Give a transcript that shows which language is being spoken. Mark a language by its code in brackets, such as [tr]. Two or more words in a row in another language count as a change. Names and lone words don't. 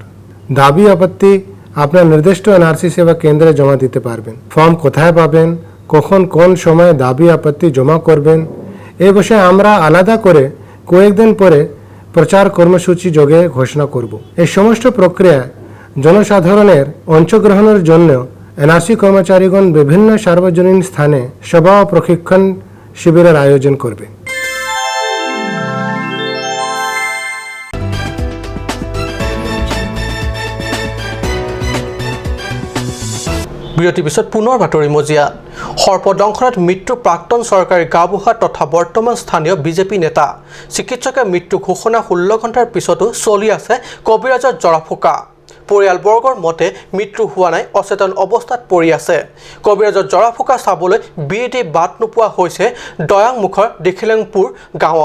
[bn] দাবি আপত্তি আপনার নির্দিষ্ট এনআরসি সেবা কেন্দ্রে জমা দিতে পারবেন ফর্ম কোথায় পাবেন কখন কোন সময় দাবি আপত্তি জমা করবেন এই বিষয়ে আমরা আলাদা করে কয়েকদিন পরে প্রচার কর্মসূচি যোগে ঘোষণা করব এই সমস্ত প্রক্রিয়া জনসাধারণের অংশগ্রহণের জন্য এনআরসি কর্মচারীগণ বিভিন্ন সার্বজনীন স্থানে সভা ও প্রশিক্ষণ শিবিরের আয়োজন করবে [as] বিৰতিৰ পিছত পুনৰ বাতৰি মজিয়া সৰ্পদংশনত মৃত্যু প্ৰাক্তন চৰকাৰী গাঁওবুঢ়া তথা বৰ্তমান স্থানীয় বিজেপি নেতা চিকিৎসকে মৃত্যু ঘোষণা 16 ঘণ্টাৰ পিছতো চলি আছে কবিৰাজৰ জৰাফুকা পৰিয়ালবৰ্গৰ মতে মৃত্যু হোৱা নাই অচেতন অৱস্থাত পৰি আছে কবিৰাজৰ জৰাফুকা চাবলৈ বিএডি বাট নোপোৱা হৈছে দয়াংমুখৰ দেখিলেংপুৰ গাঁৱত